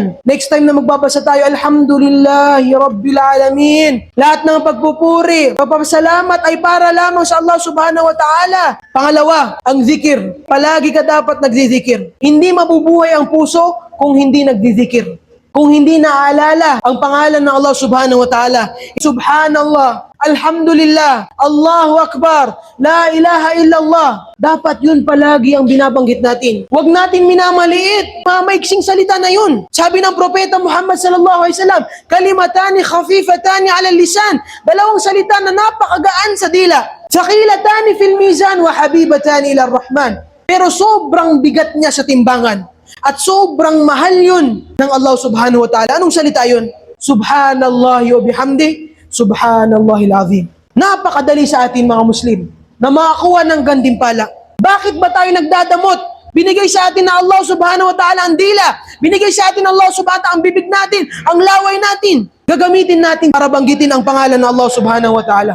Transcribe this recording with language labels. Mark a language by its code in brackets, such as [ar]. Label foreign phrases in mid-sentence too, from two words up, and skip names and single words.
[en] Next time [tl] na magbabasa tayo, [ar] الحمد لله رب العالمين. [tl] Lahat ng pagpupuri, pagpapasalamat ay para lamang sa Allah [ar] سبحانه وتعالى. [tl] Pangalawa, ang zikir. Palagi ka dapat nagzizikir. Hindi mabubuhay ang puso kung hindi nagzizikir. Kung hindi naaalala ang pangalan ng Allah [ar] سبحانه وتعالى. سبحان الله الحمد لله الله أكبر لا إله إلا الله. [tl] Dapat yun palagi ang binabanggit natin. Huwag natin minamaliit. Mamaiksing salita na yun. Sabi ng Propeta Muhammad [ar] صلى الله عليه وسلم كلمتان خفيفتان على اللسان. [tl] Dalawang salita na napakagaan sa dila. [ar] ثقيلتان في الميزان وحبيبتان إلى الرحمن. [tl] Pero sobrang bigat niya sa timbangan. At sobrang mahal yun ng Allah [ar] سبحانه وتعالى. [tl] Anong salita yun? [ar] سبحان الله وبحمده سبحان الله العظيم. [tl] Napakadali sa atin mga Muslim na makakuha ng gantimpala. Bakit ba tayo nagdadamot? Binigay sa atin na Allah [ar] سبحانه وتعالى [tl] ang dila. Binigay sa atin ng Allah [ar] سبحانه وتعالى [tl] ang bibig natin, ang laway natin. Gagamitin natin para banggitin ang pangalan ng Allah [ar] سبحانه وتعالى.